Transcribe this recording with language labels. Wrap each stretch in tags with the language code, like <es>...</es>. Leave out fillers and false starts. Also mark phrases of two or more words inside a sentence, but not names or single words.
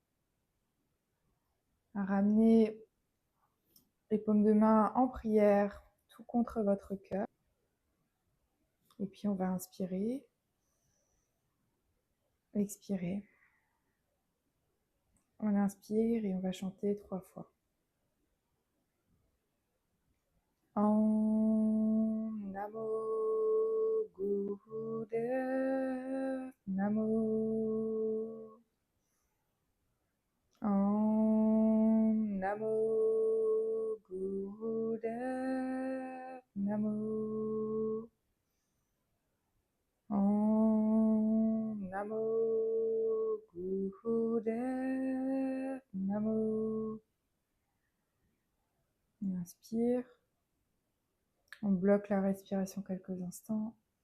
<fr>À ramener les paumes de main en prière, tout contre votre cœur. Et puis on va inspirer, expirer. On inspire et on va chanter 3 fois.</fr> <sa>Om Namo Gurudev Namo. Om Namo Gurudev Namo. Om Namo Gurudev Namo.</sa> <fr>On inspire. On bloque la respiration quelques instants.</fr>